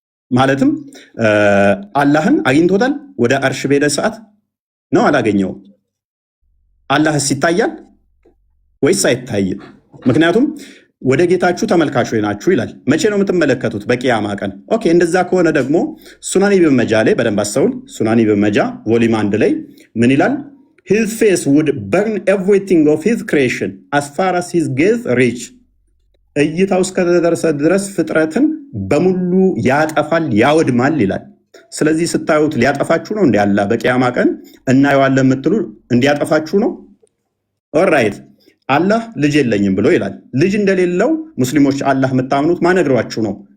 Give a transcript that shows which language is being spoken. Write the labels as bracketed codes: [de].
[am] ማለትም አላህን አግኝቶታል? ወደ አርሽ በሄደ ሰዓት ነው አላገኘውም? አላህስ ይታያል ወይስ አይታይም? ምክንያቱም ወደ ጌታችሁ ተመልካቾች ናችሁ ይላል። መቼ ነው የምትመለከቱት? በቂያማ ቀን። ኦኬ፣ እንደዛ ከሆነ ደግሞ ሱናን ኢብን መጃ ላይ በደንብ አስተውል። ሱናን ኢብን መጃ ቮሊም 1 ላይ ምን ይላል? [en] His face would burn everything of his creation as far as his gaze reach. [am] እይታው እስከደረሰ ድረስ ፍጥረትን በሙሉ ያጠፋል፣ ያወድማል ይላል። ስለዚህ ስታዩት ሊያጠፋችሁ ነው እንዴ? አላህ በቂያማ ቀን እናየዋለን የምትሉ እንዲያጠፋችሁ ነው? ኦልራይት። አላህ ልጅ የለኝም ብሎ ይላል። ልጅ እንደሌለው ሙስሊሞች አላህ የምታምኑት ማነግሯችሁ ነው?